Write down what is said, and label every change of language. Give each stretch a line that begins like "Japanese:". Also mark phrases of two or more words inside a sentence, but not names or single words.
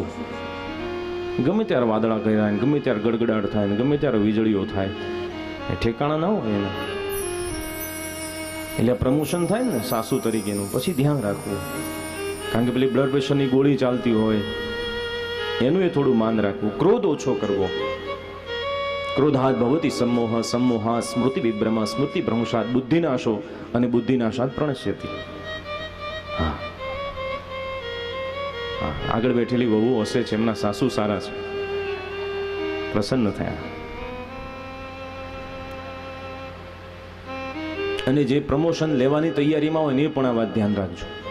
Gujarati: ગમે ત્યારે વાદળા કર્યા ને ગમે ત્યારે ગડગડાટ થાય ને ગમે ત્યારે વીજળીઓ થાય, એ ઠેકાણા ના હોય એના. એટલે પ્રમોશન થાય ને સાસુ તરીકેનું, પછી ધ્યાન રાખવું, કારણ કે પેલી બ્લડ પ્રેશરની ગોળી ચાલતી હોય એનું એ થોડું માન રાખવું. ક્રોધ ઓછો કરવો,
Sanskrit: क्रोधाद भवती सम्मोह, सम्मोहा स्मृति विभ्रम, स्मृति भ्रंशात बुद्धिनाशो અને बुद्धिनाशात प्रणश्यति.
Gujarati: હા, આગળ બેઠેલી વહુ હશે છે, એમના સાસુ સારા છે, પ્રસન્ન થયા. અને જે પ્રમોશન લેવાની તૈયારીમાં હોય ને એ પણ આ વાત ધ્યાન રાખજો.